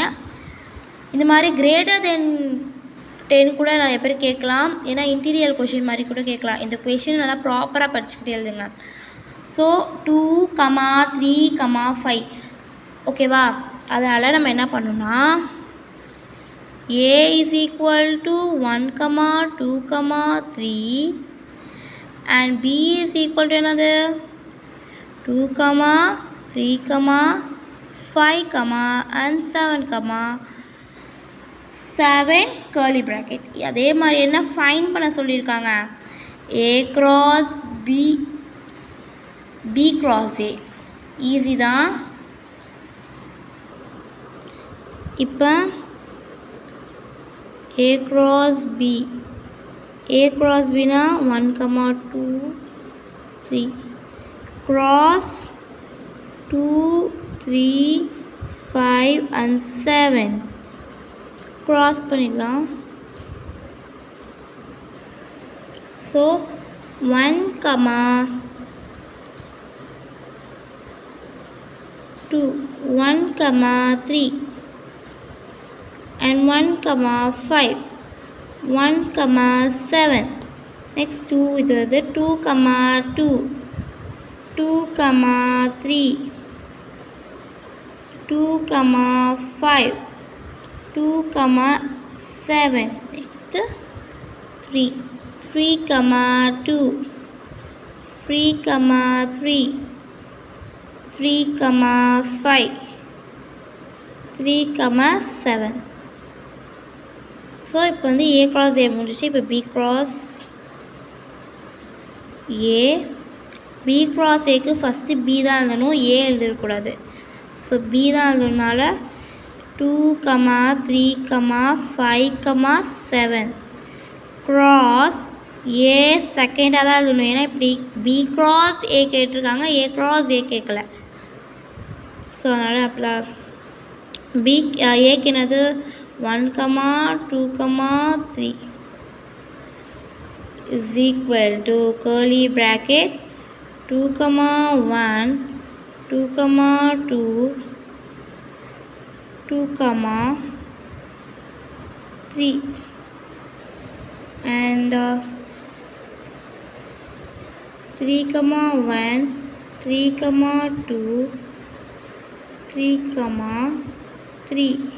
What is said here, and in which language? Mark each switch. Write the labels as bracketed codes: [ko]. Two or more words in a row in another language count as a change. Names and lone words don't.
[ta] இந்த மாதிரி [en] greater than [ta] 10 கூட நிறைய பேர் கேட்கலாம். ஏன்னா [en] interior question [ta] மாதிரி கூட கேட்கலாம். இந்த கொஷின் நல்லா ப்ராப்பராக படிச்சுக்கிட்டே எழுதுங்க. ஸோ 2, 3, 5 ஓகேவா? அதனால் நம்ம என்ன பண்ணணும்னா [en] a is equal to 1, 2, 3 and b is equal to another 2, 3, 5, and 7 curly bracket. [ta] அதே மாதிரி என்ன ஃபைண்ட் பண்ண சொல்லியிருக்காங்க, [en] a cross b, b cross a. [ta] ஈஸி தான். இப்போ [en] a cross b, a cross bனா 1, 2, 3 cross 2, 3, 5 and 7 cross [ta] பண்ணிடலாம். ஸோ 1, 2, 1, 3 and 1, 5, 1, 7. Next 2 இது வந்து 2, 2, 2, 3, 2, 5, 2, 7. [en] Next 3, 3, 2, 3, 3, 3, 5, 3, 7. [ta] ஸோ இப்போ வந்து [en] a cross a [ta] முடிச்சு. இப்போ [en] b cross a, b cross aக்கு [ta] ஃபஸ்ட்டு b தான் எழுதணும், a எழுதக்கூடாது. ஸோ b தான் எழுதுனால [en] 2, 3, 5, 7 cross a [ta] செகண்டாக தான் எழுதணும். ஏன்னா இப்படி [en] b cross a [ta] கேட்டிருக்காங்க, [en] a cross a [ta] கேட்கல. ஸோ அதனால் அப்படி b ஏக்கு என்னது 1, 2, 3 [en] is equal to curly bracket [ta] 2, 1, 2, 2, 2, 3 and 3, 1, 3, 2, 3, 3.